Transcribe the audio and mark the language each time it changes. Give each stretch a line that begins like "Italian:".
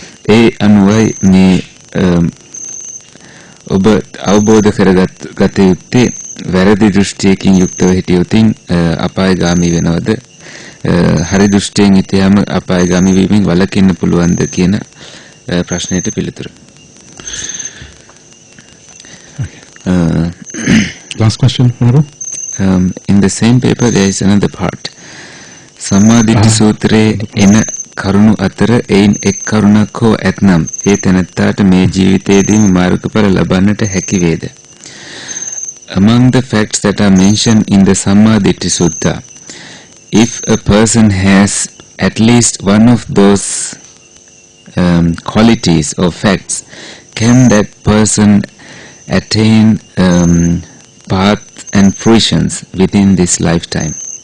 Sinhala: ඒ අනුවයි මේ ඔබ අවබෝධ කරගත යුත්තේ වැරදි දෘෂ්ටියකින් යුක්තව හිටියොත් අපායගාමී වෙනවද? හරි දෘෂ්ටියෙන් හිටියාම අපායගාමී වීමෙන් වළකින්න පුළුවන්ද කියන ප්‍රශ්නෙට පිළිතුර.
English: Last question, Honorable. In the same paper there is another part.
Sinhala: සම්මාදිට්ඨි සූත්‍රයේ එන කරුණු අතර එයින් එක් කරුණක් හෝ ඇතනම් ඒ තැනැත්තාට මේ ජීවිතයේදීම මාර්ගඵල ලබන්නට හැකි වේද?
English: Among the facts that are mentioned in the Sammaditthi Sutta, if a person has at least one of those qualities or facts, can that person attain path and fruitions within this lifetime?